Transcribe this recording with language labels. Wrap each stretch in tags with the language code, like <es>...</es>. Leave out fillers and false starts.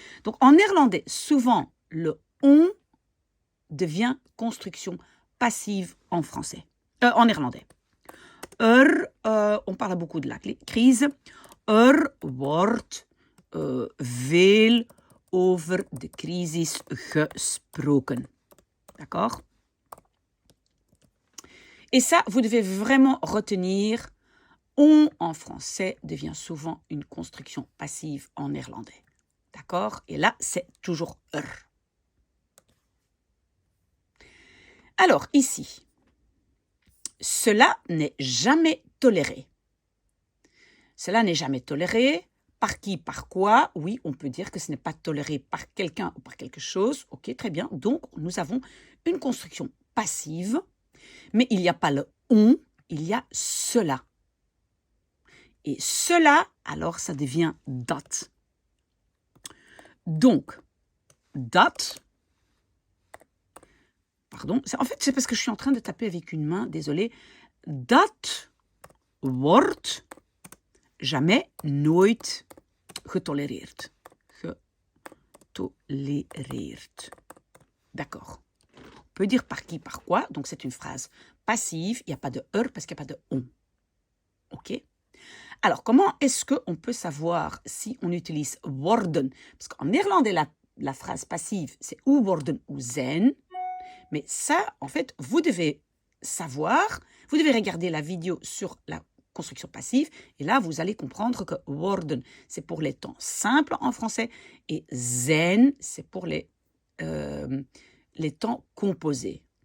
<fr>Donc en néerlandais, souvent, le on devient construction passive en français. En néerlandais. On parle beaucoup de la crise.</fr> <nl>Wordt veel over de crisis gesproken.</nl> <fr>D'accord? Et ça, vous devez vraiment retenir, on en français devient souvent une construction passive en néerlandais. D'accord? Et là, c'est toujours Alors, ici, cela n'est jamais toléré. Cela n'est jamais toléré. Par qui, par quoi? Oui, on peut dire que ce n'est pas toléré par quelqu'un ou par quelque chose. OK, très bien. Donc, nous avons une construction passive, mais il n'y a pas le on, il y a cela. Et cela, alors, ça devient dat. Donc, dat, pardon, en fait, c'est parce que je suis en train de taper avec une main, désolé.</fr> <nl>Dat wordt</nl> <fr>jamais,</fr> <nl>nooit getolereerd.</nl> <fr>Getolereerd. D'accord. On peut dire par qui, par quoi. Donc, c'est une phrase passive. Il n'y a pas de parce qu'il n'y a pas de on. OK? Alors, comment est-ce qu'on peut savoir si on utilise worden? Parce qu'en néerlandais, la phrase passive, c'est ou worden ou zijn. Mais ça, en fait, vous devez savoir, vous devez regarder la vidéo sur la construction passive et là, vous allez comprendre que worden, c'est pour les temps simples en français et zijn, c'est pour les temps composés.</fr>